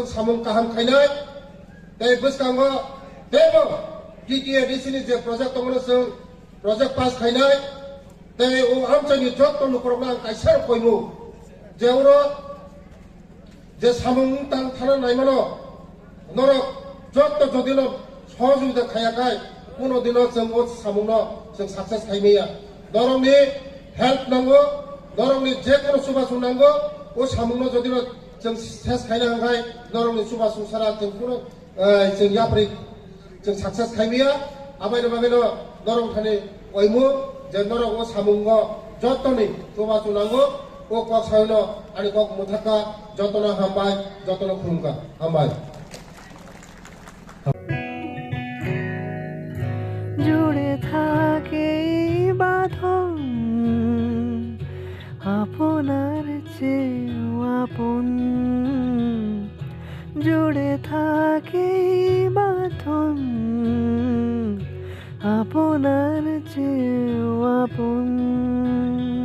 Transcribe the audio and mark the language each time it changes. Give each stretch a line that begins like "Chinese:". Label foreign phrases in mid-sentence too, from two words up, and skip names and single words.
Kok Borok: सामुं गाहाम खायनाय ते बस्तांगो तेबो टीटीआरडीसी नि जे प्रोजेक्ट दंमोन जों
English: project pass
Kok Borok: खायनाय ते ओ आमचानि जत्त नखरना कायसार कयमु जेवरो जे सामुं तां थाना नायमानो नरक जत्त जदिनो सहजुगिता खायाखाय
Bangla: কোনো দিনও
Kok Borok: जों ओ सामुंनो जों सक्सेस खायनाया नरंनि हेल्प नांगौ नरंनि जेखुनु सुबासुं नांगौ ओ सामुंनो जदिनो जों सेस खायनो हांखाय नरंनि सुबासुं सारा जों कोनो जों याप्रि जों सक्सेस खायनाया आबायनो बागैनो नरं थानि अयमु जे नरं ओ सामुंनो जत्तनि सुबासुं नांगौ ओ कक सायनो आनि कक मुथाका जतनो हामबाय जतनो खुलुमका हामबाय
Bangla: জুড়ে থাকে বাঁধন আপনার চেয়েও আপন জুড়ে থাকে বাঁধন আপনার চেয়েও আপন